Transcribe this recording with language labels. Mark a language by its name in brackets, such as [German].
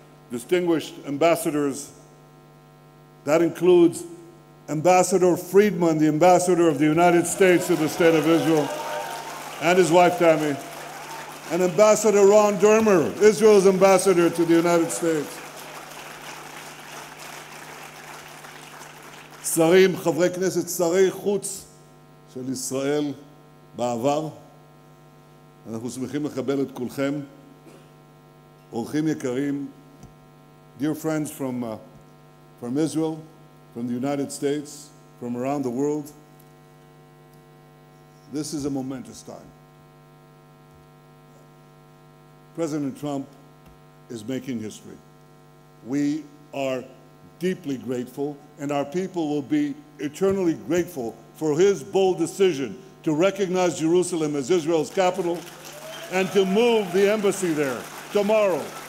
[English] Distinguished ambassadors, that includes Ambassador Friedman, the ambassador of the United States to the State of Israel, and his wife Tammy, and Ambassador Ron Dermer, Israel's ambassador to the United States. [Hebrew] שרים, חברי כנסת, שרי חוץ של ישראל בעבר, אנחנו שמחים לקבל את כולכם. אורחים יקרים, [English] dear friends from Israel, from the United States, from around the world, this is a momentous time. President Trump is making history. We are deeply grateful, and our people will be eternally grateful for his bold decision to recognize Jerusalem as Israel's capital and to move the embassy there tomorrow.